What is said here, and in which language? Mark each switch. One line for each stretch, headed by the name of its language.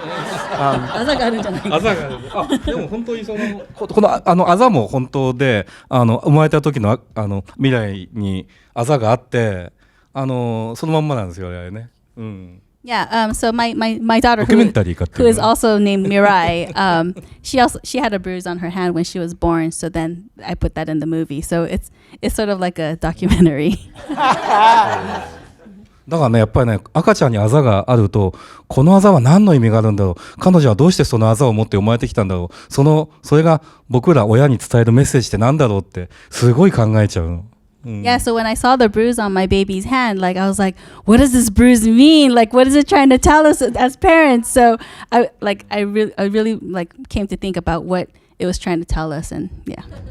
Japanese: あざがあるんじゃないか。でも本当にこのあざも本当で、生まれた時の未来にあざがあって、そのまんまなんですよあれね。
English: Yeah, so my daughter who is also named Mirai, she had a bruise on her hand when she was born, so then I put that in the movie. So it's sort of like a documentary.
Japanese: だからね、やっぱりね、赤ちゃんにあざがあると、このあざは何の意味があるんだろう、彼女はどうしてそのあざを持って生まれてきたんだろう、それが僕ら親に伝えるメッセージってなんだろうって、すごい考えちゃうの。
English: Yeah, so when I saw the bruise on my baby's hand, like I was like, what does this bruise mean? Like, what is it trying to tell us as parents? So I really like came to think about what it was trying to tell us, and yeah.